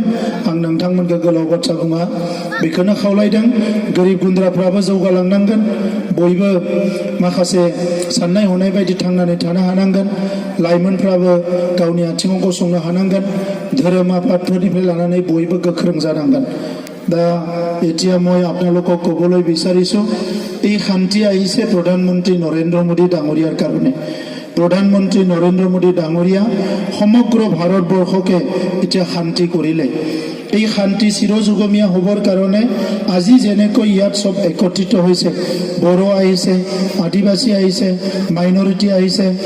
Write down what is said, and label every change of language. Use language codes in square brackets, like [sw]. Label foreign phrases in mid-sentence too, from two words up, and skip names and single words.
[brx] आं नोंथांमोनखौ गोलाव बाथ्रा बुङा बेखौनो खावलायदों गोरिब गुन्द्राफ्राबो जौगालांनांगोन बयबो माखासे साननाय हनाय बायदि थांनानै थानो हानांगोन लाइमोनफ्राबो गावनि आथिङाव गसंनो हानांगोन धोरोम आफादफोरनिफ्राय लानानै बयबो गोख्रों जानांगोन दा [as] এতিয়া মই আপোনালোকক ক'বলৈ বিচাৰিছোঁ এই শান্তি আহিছে প্ৰধানমন্ত্ৰী নৰেন্দ্ৰ মোদী ডাঙৰীয়াৰ কাৰণে প্ৰধানমন্ত্ৰী নৰেন্দ্ৰ মোদী ডাঙৰীয়া সমগ্ৰ ভাৰতবৰ্ষকে এতিয়া শান্তি কৰিলে এই শান্তি চিৰযুগমীয়া হ'বৰ কাৰণে আজি যেনেকৈ ইয়াত সব একত্ৰিত হৈছে বড়ো আহিছে আদিবাসী আহিছে মাইনৰিটি আহিছে